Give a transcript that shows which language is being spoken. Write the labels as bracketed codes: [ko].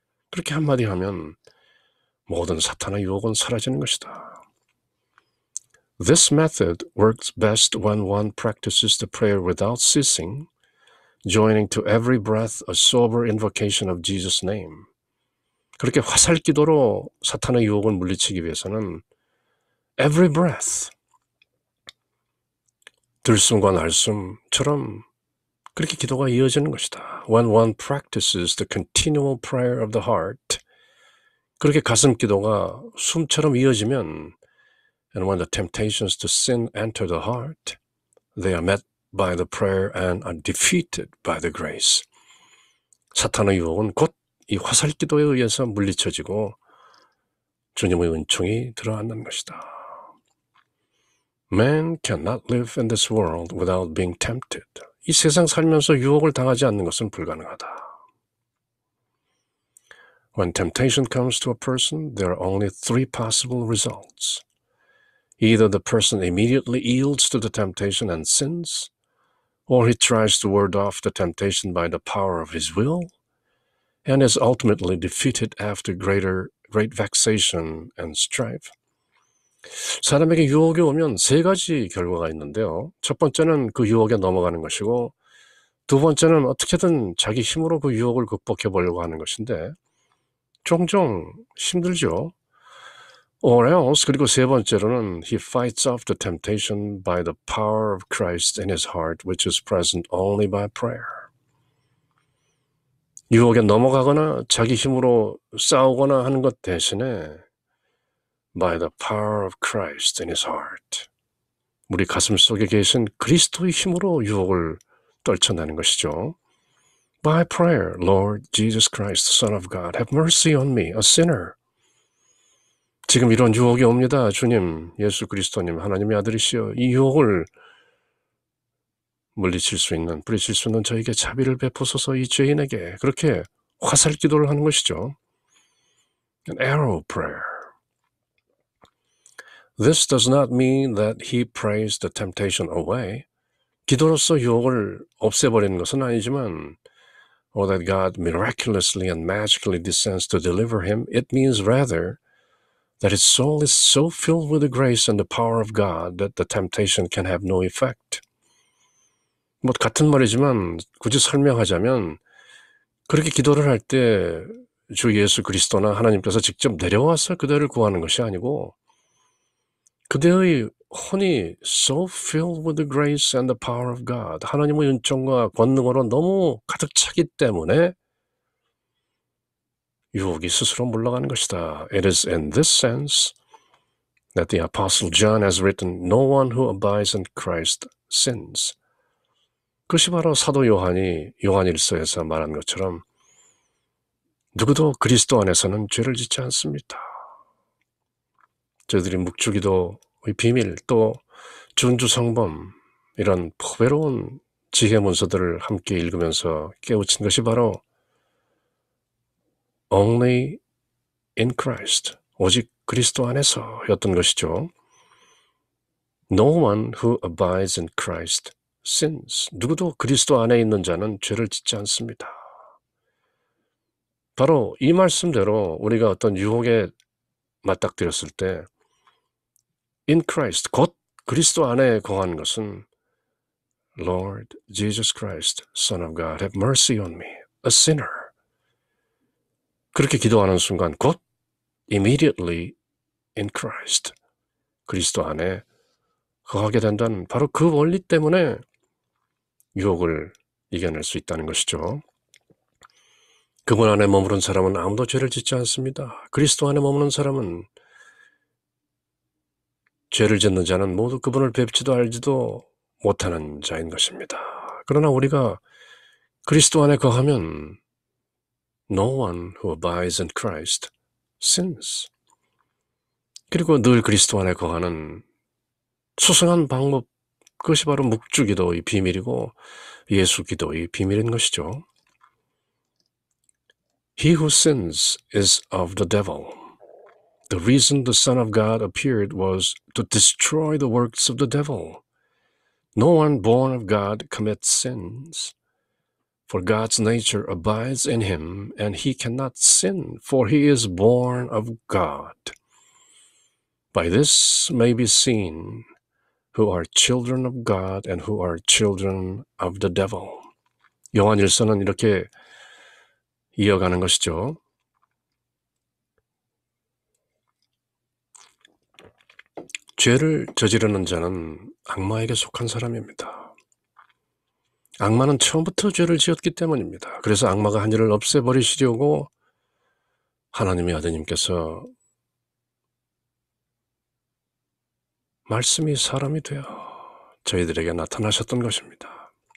[ko] 그렇게 한마디 하면 모든 사탄의 유혹은 사라지는 것이다. [en] This method works best when one practices the prayer without ceasing, joining to every breath a sober invocation of Jesus' name. [ko] 그렇게 화살기도로 사탄의 유혹을 물리치기 위해서는 [en] every breath, [ko] 들숨과 날숨처럼 그렇게 기도가 이어지는 것이다. [en] When one practices the continual prayer of the heart, [ko] 그렇게 가슴 기도가 숨처럼 이어지면 [en] and when the temptations to sin enter the heart, they are met by the prayer and are defeated by the grace. [ko] 사탄의 유혹은 곧 이 화살기도에 의해서 물리쳐지고 주님의 은총이 들어앉는 것이다. [en] Man cannot live in this world without being tempted. [ko] 이 세상 살면서 유혹을 당하지 않는 것은 불가능하다. [en] When temptation comes to a person, there are only three possible results. Either the person immediately yields to the temptation and sins, or he tries to ward off the temptation by the power of his will, and is ultimately defeated after great vexation and strife. [ko] 사람에게 유혹이 오면 세 가지 결과가 있는데요. 첫 번째는 그 유혹에 넘어가는 것이고, 두 번째는 어떻게든 자기 힘으로 그 유혹을 극복해 보려고 하는 것인데 종종 힘들죠. [en] Or else, [ko] 그리고 세 번째로는 [en] he fights off the temptation by the power of Christ in his heart, which is present only by prayer. [ko] 유혹에 넘어가거나 자기 힘으로 싸우거나 하는 것 대신에 [en] by the power of Christ in his heart. [ko] 우리 가슴 속에 계신 그리스도의 힘으로 유혹을 떨쳐내는 것이죠. [en] By prayer, Lord Jesus Christ, Son of God, have mercy on me, a sinner. [ko] 지금 이런 유혹이 옵니다. 주님, 예수 그리스도님, 하나님의 아들이시여, 이 유혹을 물리칠 수 있는, 뿌리칠 수 있는 저에게 자비를 베푸소서 이 죄인에게. 그렇게 화살 기도를 하는 것이죠. [en] An arrow prayer. This does not mean that he prays the temptation away. [ko] 기도로서 유혹을 없애버리는 것은 아니지만 [en] or that God miraculously and magically descends to deliver him. It means rather that his soul is so filled with the grace and the power of God that the temptation can have no effect. [ko] 뭐 같은 말이지만 굳이 설명하자면 그렇게 기도를 할 때 주 예수 그리스도나 하나님께서 직접 내려와서 그대를 구하는 것이 아니고 그대의 혼이 [en] so filled with the grace and the power of God, [ko] 하나님의 은총과 권능으로 너무 가득 차기 때문에 유혹이 스스로 물러가는 것이다. [en] It is in this sense that the Apostle John has written, No one who abides in Christ sins. [ko] 그것이 바로 사도 요한이 요한일서에서 말한 것처럼 누구도 그리스도 안에서는 죄를 짓지 않습니다. 저희들이 묵주기도의 비밀, 또 준주성범, 이런 포배로운 지혜 문서들을 함께 읽으면서 깨우친 것이 바로 [en] Only in Christ, [ko] 오직 그리스도 안에서였던 것이죠. [en] No one who abides in Christ sins. [ko] 누구도 그리스도 안에 있는 자는 죄를 짓지 않습니다. 바로 이 말씀대로 우리가 어떤 유혹에 맞닥뜨렸을 때 [en] in Christ, [ko] 곧 그리스도 안에 거한 것은 [en] Lord Jesus Christ, Son of God, have mercy on me, a sinner. [ko] 그렇게 기도하는 순간 곧 [en] immediately in Christ, [ko] 그리스도 안에 거하게 된다는 바로 그 원리 때문에 유혹을 이겨낼 수 있다는 것이죠. 그분 안에 머무른 사람은 아무도 죄를 짓지 않습니다. 그리스도 안에 머무는 사람은 죄를 짓는 자는 모두 그분을 뵙지도 알지도 못하는 자인 것입니다. 그러나 우리가 그리스도 안에 거하면 [en] No one who abides in Christ sins. [ko] 그리고 늘 그리스도 안에 거하는 수승한 방법, 그것이 바로 묵주기도의 비밀이고 예수기도의 비밀인 것이죠. [en] He who sins is of the devil. The reason the Son of God appeared was to destroy the works of the devil. No one born of God commits sins, for God's nature abides in him, and he cannot sin, for he is born of God. By this may be seen who are children of God and who are children of the devil. [ko] 요한일서는 이렇게 이어가는 것이죠. 죄를 저지르는 자는 악마에게 속한 사람입니다. 악마는 처음부터 죄를 지었기 때문입니다. 그래서 악마가 한 일을 없애버리시려고 하나님의 아드님께서 말씀이 사람이 되어 저희들에게 나타나셨던 것입니다.